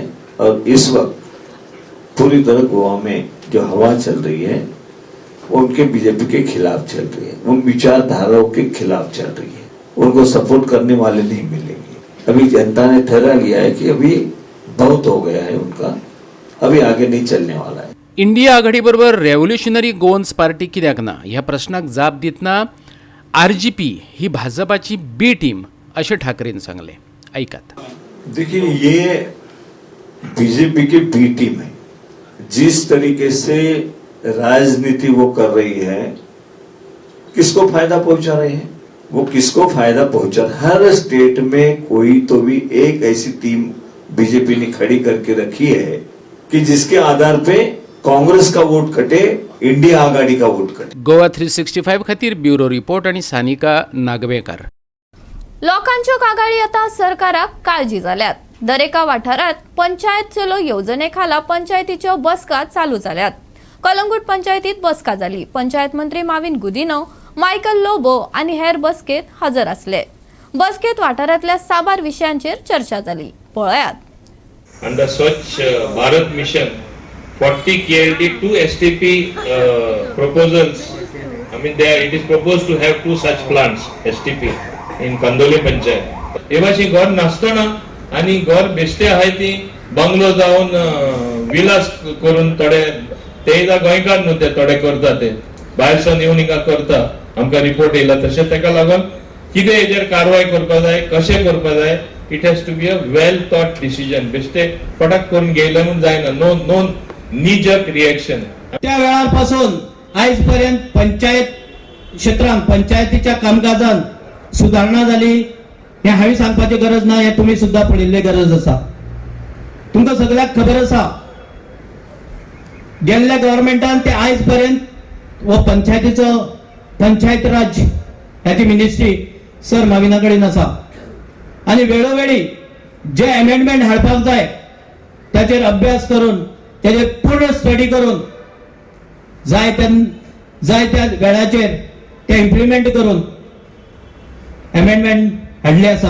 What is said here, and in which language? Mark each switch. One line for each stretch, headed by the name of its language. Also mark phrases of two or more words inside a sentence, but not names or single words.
Hindi: और इस वक्त पूरी तरह गोवा में जो हवा चल रही है वो उनके बीजेपी के खिलाफ चल रही है, उन विचारधाराओं के खिलाफ चल रही है। उनको सपोर्ट करने वाले नहीं मिलेंगे। अभी जनता ने ठहरा लिया है कि अभी बहुत हो गया है उनका, अभी आगे नहीं चलने वाला है।
Konkani: इंडिया आघाडीबरोबर रेव्होल्युशनरी गोवन्स पार्टी कित्याक ना ह्या प्रश्नाक जाप दितना आरजीपी ही भाजपाची बी टीम असे ठाकरेन सांगले। ऐकात।
Hindi: देखिए, ये बीजेपी की बी टीम है। जिस तरीके से राजनीति वो कर रही है, किसको फायदा पहुंचा रहे हैं, वो किसको फायदा पहुंचा। हर स्टेट में कोई तो भी एक ऐसी टीम बीजेपी ने खड़ी करके रखी है कि जिसके आधार पे कांग्रेस का वोट कटे, इंडिया आघाडी का वोट कटे।
Konkani: गोवा 365 खातीर ब्युरो रिपोर्ट आणि सानिका नागवेकर। लोकांच्यो कागाळी आता सरकाराक काळजी जाल्यात। दरेका वाठारात पंचायत चलो येवजणेखाला पंचायतीच्यो बसका चालू जाल्यात। कलंगूट पंचायतीत बसका जाली। पंचायत मंत्री माविन गुदिनो, मायकल लोबो आणि हेर बसकेत हजर असले। बसकेत वाठारातल्या साबार विषयांचेर चर्चा जाली। पळयात।
English: Under Swachh Bharat Mission, 40 KLD, 2 STP proposals. I mean, it is proposed to have 2 such plants, STP, in Kandoli Panchayat.
Konkani: एवाशी घर नासतना आणि घर बेश्टे आहे ती बंगलो जाऊन विलास करून थोडे ते गोंयकार न्हू ते थोडे करता, ते भायरसून येवन हिंगा करता। आमकां रिपोर्ट येयला तशें, ताका लागून कितें हेजेर कारवाय करपा जाय, कशें करपा जाय,
English: It has to be a well thought decision.
Konkani: बेश्टे फटाक करून घेयला म्हणून जायना।
English: No knee jerk reaction.
Konkani: त्या वेळापासून आयज पर्यंत पंचायत क्षेत्रांत पंचायतीच्या कामकाजांत सुदारणा जाली हे हांवें सांगपाची गरज ना, हे तुम्ही सुद्धा पळयल्ली गरज आसा। तुमकां सगळ्याक खबर आसा, गेल्ल्या गव्हर्नमेंटान ते आयज पर्यंत वो पंचायतीचो पंचायत राज ह्याची मिनिस्ट्री सर माविना कडेन आसा आणि वेळोवेळी जे अमेंडमेंट हाडपाक जाय त्याचेर अभ्यास करून, त्याचेर पूर्ण स्टडी करून जाय त्या वेळाचेर ते इम्प्लिमेंट करून अमेंडमेंट हाडले आसात.